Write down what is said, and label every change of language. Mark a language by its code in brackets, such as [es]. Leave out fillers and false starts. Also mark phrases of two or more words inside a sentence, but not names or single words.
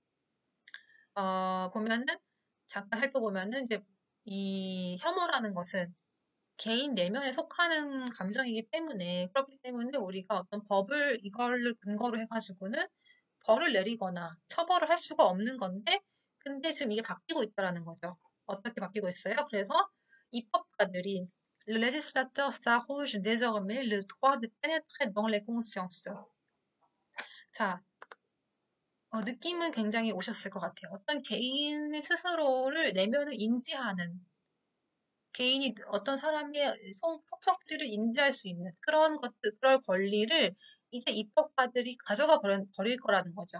[ko] 보면은 잠깐 살펴보면은 이제 이 혐오라는 것은 개인 내면에 속하는 감정이기 때문에 그렇기 때문에 우리가 어떤 법을 이걸 근거로 해가지고는 벌을 내리거나 처벌을 할 수가 없는 건데 근데 지금 이게 바뀌고 있다라는 거죠. 어떻게 바뀌고 있어요? 그래서 입법가들이 [fr] Le législateur s'arroge désormais le droit de pénétrer dans les consciences. [ko] 자, 느낌은 굉장히 오셨을 것 같아요. 어떤 개인 스스로를 내면을 인지하는 개인이 어떤 사람의 속성들을 인지할 수 있는 그런 것들, 그럴 권리를 이제 입법가들이 가져가 버릴 거라는 거죠.